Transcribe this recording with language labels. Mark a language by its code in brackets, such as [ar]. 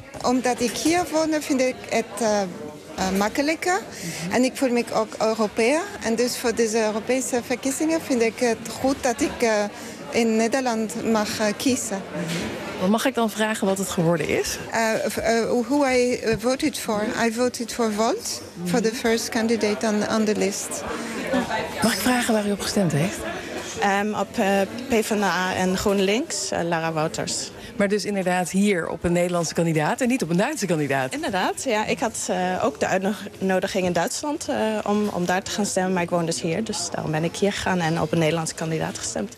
[nl] Omdat ik hier woon, vind ik het makkelijker. Mm-hmm. En ik voel me ook Europeer. En dus voor deze Europese verkiezingen vind ik het goed dat ik in Nederland mag kiezen. Wat mag ik dan vragen wat het geworden is? [en] Who I voted for. I voted for Volt, for the first candidate on the list. [nl] Mag ik vragen waar u op gestemd heeft? Op PvdA en GroenLinks, Lara Wouters. Maar dus inderdaad hier op een Nederlandse kandidaat en niet op een Duitse kandidaat? Inderdaad, ja. Ik had ook de uitnodiging in Duitsland om daar te gaan stemmen. Maar ik woon dus hier, dus daarom ben ik hier gegaan en op een Nederlandse kandidaat gestemd.